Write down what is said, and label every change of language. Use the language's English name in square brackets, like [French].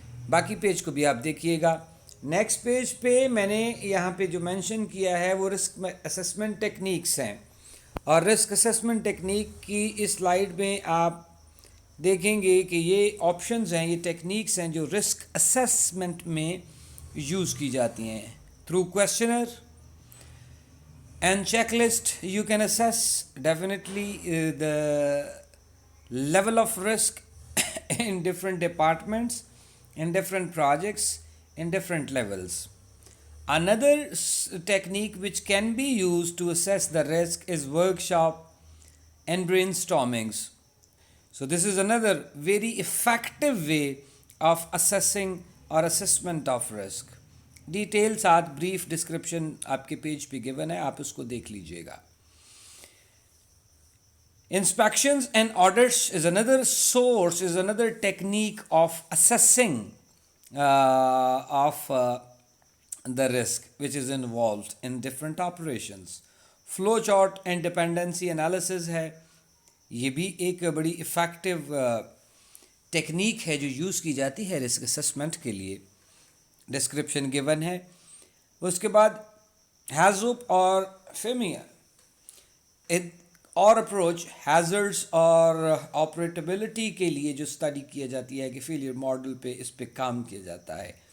[Urdu] باقی پیج کو بھی آپ دیکھیے گا. نیکسٹ پیج پہ میں نے یہاں پہ جو مینشن کیا ہے وہ رسک اسسمنٹ ٹیکنیکس ہیں, اور رسک اسسمنٹ ٹیکنیک کی اس سلائیڈ میں آپ دیکھیں گے کہ یہ آپشنز ہیں, یہ ٹیکنیکس ہیں جو رسک اسسمنٹ میں یوز کی جاتی ہیں. [English] Through questionnaire and check list you can assess definitely the level of risk in different departments, in different projects, in different levels. Another technique which can be used to assess the risk is workshop and brainstormings. So this is another very effective way of assessing or assessment of risk. Details are brief description [Urdu] آپ کے page پہ given ہے, آپ اس کو دیکھ لیجئے گا. [English] Inspections and audits is another source, is another technique of assessing of the risk which is involved in different operations. Flowchart and dependency analysis [Urdu] ہے, یہ بھی ایک بڑی افیکٹو ٹیکنیک ہے جو یوز کی جاتی ہے رسک اسسمنٹ کے لیے. ڈسکرپشن گیون ہے. اس کے بعد ہیزوپ اور فیمیا اور اپروچ ہیزرڈس اور آپریٹیبلٹی کے لیے جو اسٹڈی کیا جاتی ہے کہ فیلئر ماڈل پہ اس پہ کام کیا جاتا ہے.